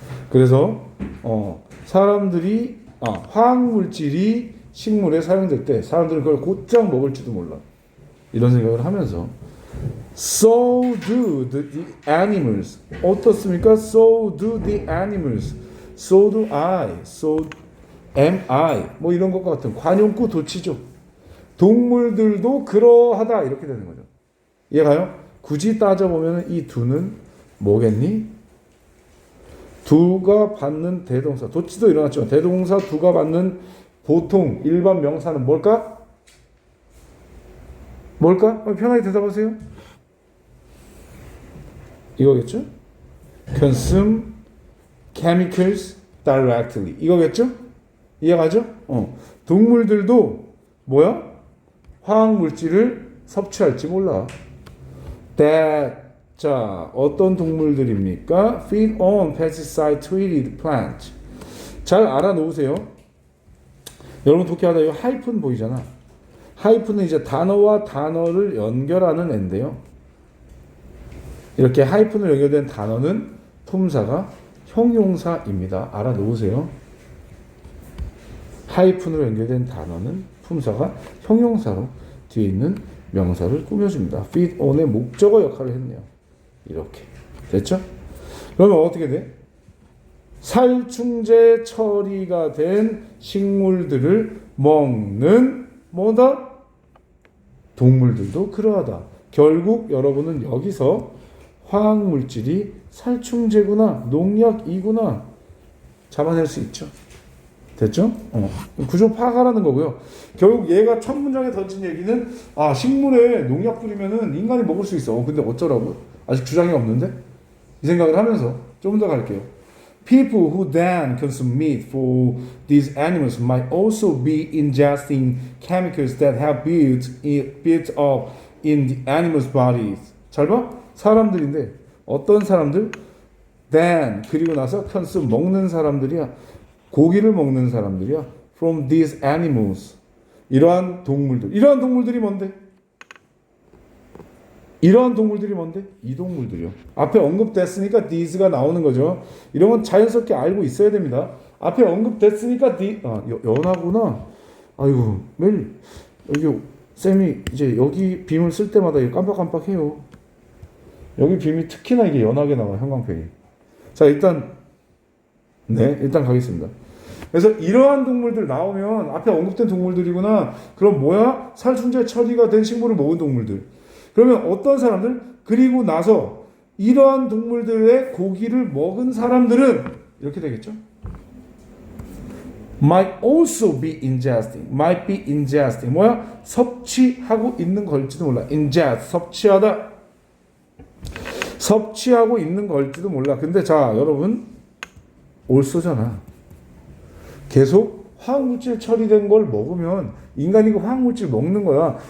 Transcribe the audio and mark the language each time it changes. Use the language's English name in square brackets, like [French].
[Korean] 그래서 사람들이 화학물질이 식물에 사용될 때 사람들은 그걸 곧장 먹을지도 몰라. 이런 생각을 하면서 [English] So do the animals. [Korean] 어떻습니까? [English] So do the animals. So do I. So am I. [Korean] 뭐 이런 것과 같은 관용구 도치죠. 동물들도 그러하다 이렇게 되는 거죠. 이해가요? 굳이 따져보면 이 두는 뭐겠니? 두가 받는 대동사. 도치도 일어났죠. 대동사 두가 받는 보통 일반 명사는 뭘까? 뭘까? 편하게 대답하세요. 이거겠죠? [English] Consume chemicals directly. [Korean] 이거겠죠? 이해가죠? 동물들도 뭐야? 화학물질을 섭취할지 몰라. That 자, 어떤 동물들입니까? [English] Feed on pesticide treated plants. [Korean] 잘 알아놓으세요. 여러분 독해하다 이 하이픈 보이잖아. 하이픈은 이제 단어와 단어를 연결하는 애인데요. 이렇게 하이픈으로 연결된 단어는 품사가 형용사입니다. 알아놓으세요. 하이픈으로 연결된 단어는 품사가 형용사로 뒤에 있는 명사를 꾸며줍니다. feed on의 목적어 역할을 했네요. 이렇게 됐죠? 그러면 어떻게 돼? 살충제 처리가 된 식물들을 먹는 뭐다? 동물들도 그러하다. 결국 여러분은 여기서 화학물질이 살충제구나, 농약이구나 잡아낼 수 있죠. 됐죠? 구조 파악하라는 거고요. 결국 얘가 첫 문장에 던진 얘기는 식물에 농약 뿌리면은 인간이 먹을 수 있어. 근데 어쩌라고? 아직 주장이 없는데? 이 생각을 하면서 좀 더 갈게요. [English] People who then consume meat for these animals might also be ingesting chemicals that have built up in the animals' bodies. [Korean] 잘 봐? 사람들인데 어떤 사람들? Then 그리고 나서 consume 먹는 사람들이야. 고기를 먹는 사람들이야. [English] From these animals. [Korean] 이러한 동물들. 이러한 동물들이 뭔데? 이러한 동물들이 뭔데? 이 동물들이요. 앞에 언급됐으니까 these가 나오는 거죠. 이런 건 자연스럽게 알고 있어야 됩니다. 앞에 언급됐으니까 연하구나. 아이고 매일 여기 쌤이 이제 여기 빔을 쓸 때마다 깜빡깜빡해요. 여기 빔이 특히나 이게 연하게 나와 형광펜이. 자 일단 가겠습니다. 그래서 이러한 동물들 나오면 앞에 언급된 동물들이구나. 그럼 뭐야? 살충제 처리가 된 식물을 먹은 동물들. 그러면 어떤 사람들? 그리고 나서 이러한 동물들의 고기를 먹은 사람들은 이렇게 되겠죠? [English] might also be ingesting. might be ingesting. [Korean] 뭐야? 섭취하고 있는 걸지도 몰라. ingest. 섭취하다. 섭취하고 있는 걸지도 몰라. 근데 자, 여러분 also잖아. 계속 화학물질 처리된 걸 먹으면 인간이 그 화학물질 먹는 거야.